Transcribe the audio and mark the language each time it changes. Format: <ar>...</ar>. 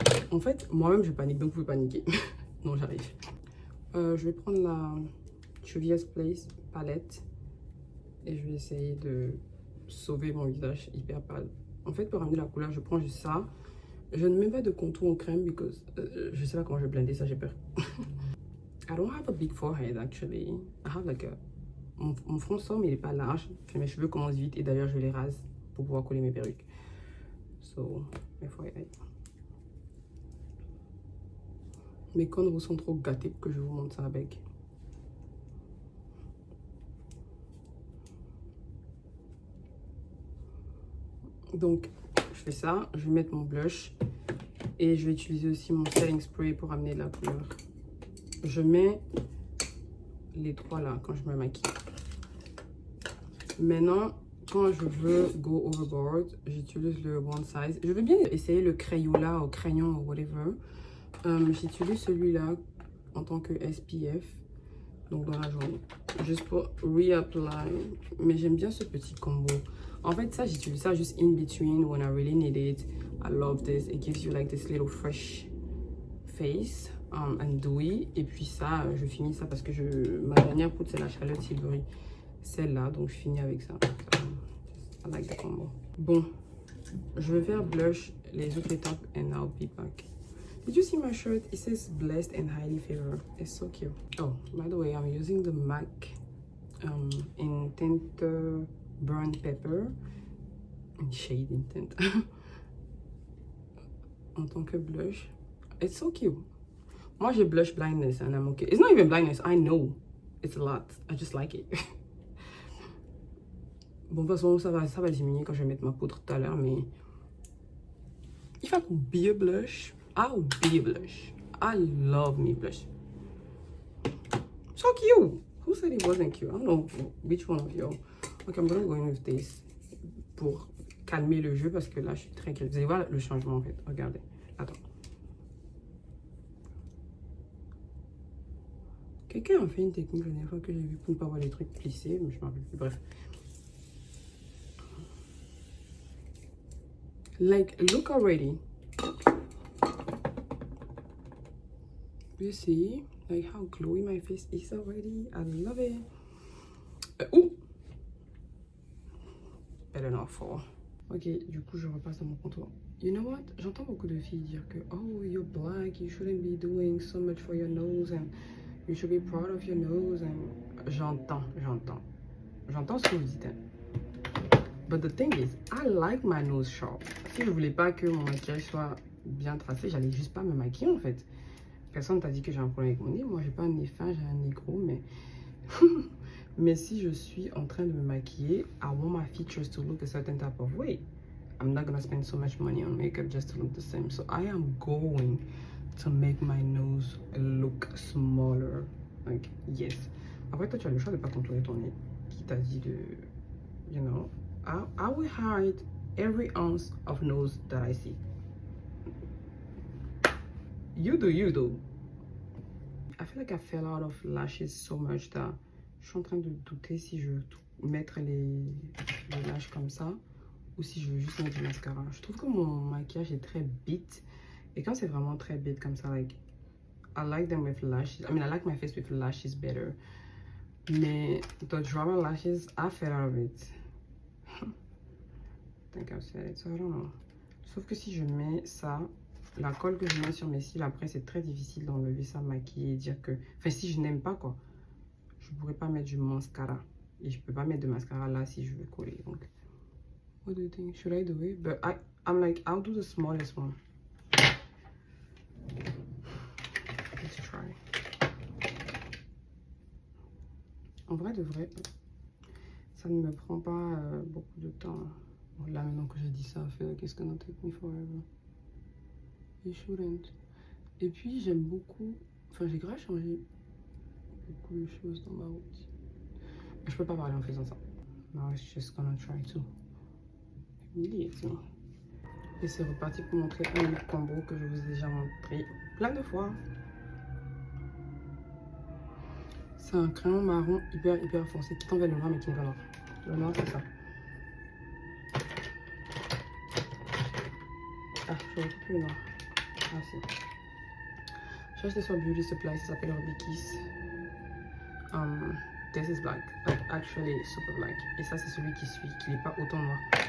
<fr>En fait, moi-même je panique, donc vous pouvez paniquer. Non, j'arrive. Je vais prendre la Juvia's Place palette et je vais essayer de sauver mon visage hyper pâle. En fait, pour ramener la couleur, je prends juste ça. Je ne mets pas de contour en crème parce que je sais pas comment je vais blender ça, j'ai peur.</fr> <en>I don't have a big forehead actually. I have like a...</en> <fr>Mon front sort mais il n'est pas large. Mes cheveux commencent vite et d'ailleurs je les rase pour pouvoir coller mes perruques. So, mes forehead. Mes cônes vous sont trop gâtés pour que je vous montre ça avec. Donc, je fais ça. Je vais mettre mon blush. Et je vais utiliser aussi mon setting spray pour amener de la couleur. Je mets les trois là quand je me maquille. Maintenant, quand je veux</fr> <en>go overboard,</en> <fr>j'utilise le one size. Je veux bien essayer le Crayola ou crayon ou whatever. J'utilise celui-là en tant que SPF, donc dans la journée, juste pour reapply. Mais j'aime bien ce petit combo. En fait, ça, j'utilise ça juste</fr> <en>in between when I really need it. I love this. It gives you like this little fresh face and dewy.</en> <fr>Et puis ça, je finis ça parce que ma dernière poudre, c'est la Charlotte Tilbury. Celle-là, donc je finis avec ça.</fr> <en>I like the combo.</en> <fr>Bon, je vais faire blush, les autres étapes,</fr> <en>and I'll be back. Did you see my shirt? It says blessed and highly favored. It's so cute. Oh, by the way, I'm using the MAC in tint burnt pepper. shade Intent.</en> <fr>En tant que blush.</fr> <en>It's so cute.</en> <fr>Moi, j'ai</fr> <en>blush blindness and I'm okay. It's not even blindness. I know. It's a lot. I just like it.</en> <fr>Bon, de toute façon, ça va diminuer quand je vais mettre ma poudre tout à l'heure, mais...</fr> <en>If I could be a blush, I'll be a blush. I love me blush. So cute. Who said it wasn't cute? I don't know which one of you. Okay, I'm gonna go in with this.</en> <fr>Pour calmer le jeu, parce que là, je suis très... Vous allez voir le changement, en fait. Regardez. Attends. Quelqu'un a fait une technique la dernière fois que j'ai vu pour ne pas voir les trucs plissés, mais je m'en rappelle plus. Bref.</fr> <en>Like, look already. You see, like how glowy my face is already. I love it. Ouh! Better not fall.</en> <fr>Ok, du coup, je repasse dans mon contour.</fr> <en>You know what?</en> <fr>J'entends beaucoup de filles dire que oh,</fr> <en>you're black, you shouldn't be doing so much for your nose and you should be proud of your nose.</en> <fr>And j'entends ce que vous dites. Hein.</fr> <en>But the thing is, I like my nose sharp.</en> <fr>Si je voulais pas que mon maquillage soit bien tracé, j'allais juste pas me maquiller en fait. Personne t'a dit que j'ai un problème avec mon nez. Moi, j'ai pas un nez fin, j'ai un nez gros, mais... mais si je suis en train de me maquiller,</fr> <en>I want my features to look a certain type of way. I'm not gonna spend so much money on makeup just to look the same. So I am going to make my nose look smaller. Like, yes.</en> <fr>Après, toi, tu as le choix de pas contourer ton nez. Qui t'a dit de...</fr> <en>You know, I will hide every ounce of nose that I see. You do, you do. I feel like I fell out of lashes so much that</en> <fr>je suis en train de douter si je veux mettre les lashes comme ça ou si je veux juste mettre du mascara. Je trouve que mon maquillage est très beat et quand c'est vraiment très beat comme ça,</fr> <en>like I like them with lashes. I mean, I like my face with lashes better. Mais the drama lashes, I fell out of it. I think I've said it, so I don't know.</en> <fr>Sauf que si je mets ça, la colle que je mets sur mes cils, après, c'est très difficile d'enlever ça, maquiller et dire que... Enfin, si je n'aime pas, quoi. Je pourrais pas mettre du mascara. Et je peux pas mettre de mascara là si je veux coller.</fr> <en>Donc, what do you think? Should I do it? But I'm like, I'll do the smallest one. Let's try.</en> <fr>En vrai, de vrai, ça ne me prend pas beaucoup de temps. Bon, là, maintenant que j'ai dit ça,</fr> <en>I feel like it's gonna take me forever. It shouldn't.</en> <fr>Et puis, j'aime beaucoup... Enfin, j'ai grave changé beaucoup de choses dans ma routine. Je peux pas parler en faisant ça.</fr> <en>Now it's just gonna try to. Immediately.</en> <fr>Et c'est reparti pour montrer un lip combo que je vous ai déjà montré plein de fois. C'est un crayon marron hyper foncé qui t'enlève le noir mais qui n'est pas noir. Le noir, c'est ça. Ah, je retrouve plus le noir. Ah, si. J'ai acheté sur Beauty Supply, ça s'appelle Ruby Kiss.</fr> <en>This is black, like actually super black.</en> <fr>Et ça, c'est celui qui suit, qui n'est pas autant noir.</fr>